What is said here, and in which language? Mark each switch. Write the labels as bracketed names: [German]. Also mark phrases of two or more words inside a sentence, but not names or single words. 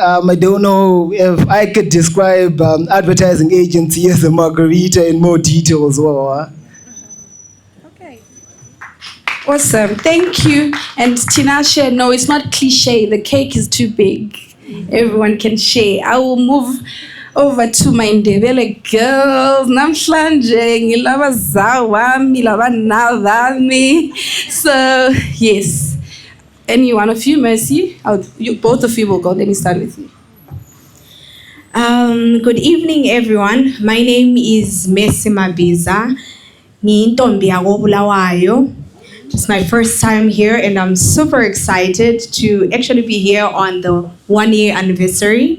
[English] I don't know if I could describe advertising agency as a margarita in more detail as well. Huh? Okay. Awesome. Thank you. And Tinashe, no, it's not cliche. The cake is too big. Everyone can share. I will move over to my Ndebele girls. [North Ndebele] Namhlanje ngilaba zawami, laba navami. [English] So, yes. Any one of you, Mercy? Both of you will go. Let me start with you. Good evening, everyone. My name is Mercy Mabiza. Thembi Bulawayo. It's my first time here, and I'm super excited to actually be here on the 1-year anniversary.